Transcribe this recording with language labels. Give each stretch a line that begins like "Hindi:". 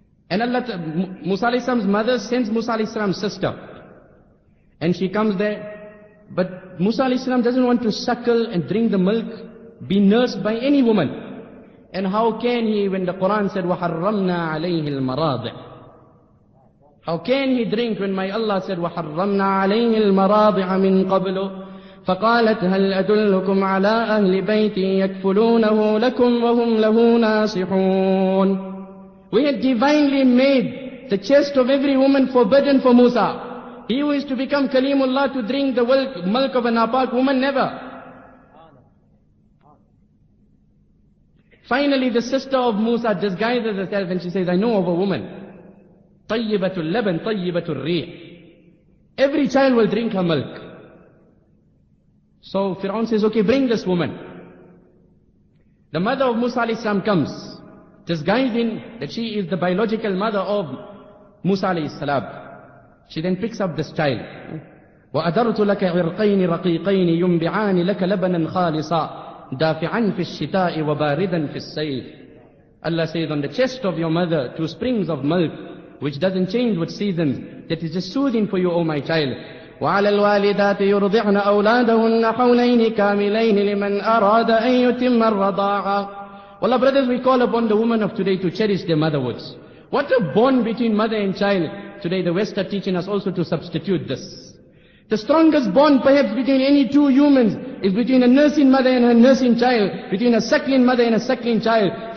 English: And Musa alayhi salam's mother sends Musa alayhi salam's sister. And she comes there. But Musa alayhi salam doesn't want to suckle and drink the milk, be nursed by any woman. And how can he, when the Quran said,
Arabic: وَحَرَّمْنَا عَلَيْهِ الْمَرَاضِعِ?
English: How can he drink when my Allah said,
Arabic: وَحَرَّمْنَا عَلَيْهِ الْمَرَاضِعَ مِنْ قَبْلُ فَقَالَتْ هَلْ أَدُلُّكُمْ عَلَىٰ أَهْلِ بَيْتٍ يَكْفُلُونَهُ لَكُمْ وَهُمْ لَهُ نَاصِحُونَ.
English: We had divinely made the chest of every woman forbidden for Musa. He who is to become Kalimullah to drink the milk of a napak woman, never. Finally, the sister of Musa disguises herself and she says, I know of a woman.
Arabic: طَيِّبَةُ اللَّبَنْ طَيِّبَةُ الرِّيحِ.
English: Every child will drink her milk. So Fir'aun says, okay, bring this woman. The mother of Musa alayhi salam comes, disguising that she is the biological mother of Musa alayhi salam. She then picks up this child.
Arabic: وَأَدَرْتُ لَكَ عِرْقَيْنِ رَقِيقَيْنِ يُنْبِعَانِ لَكَ لَبَنًا خَالِصًا دافعا في الشتاء وباردا في الصيف.
English: Allah says, on the chest of your mother, 2 springs of milk, which doesn't change with seasons, that is just soothing for you, O my child.
Arabic: وعلى الوالدات يرضعن أولادهن حولين كاملين لمن أراد أن يتم الرضاعة.
English: Wallah brothers, we call upon the women of today to cherish their motherhoods. What a bond between mother and child. Today the West are teaching us also to substitute this. The strongest bond perhaps between any two humans is between a nursing mother and her nursing child, between a suckling mother and a suckling child.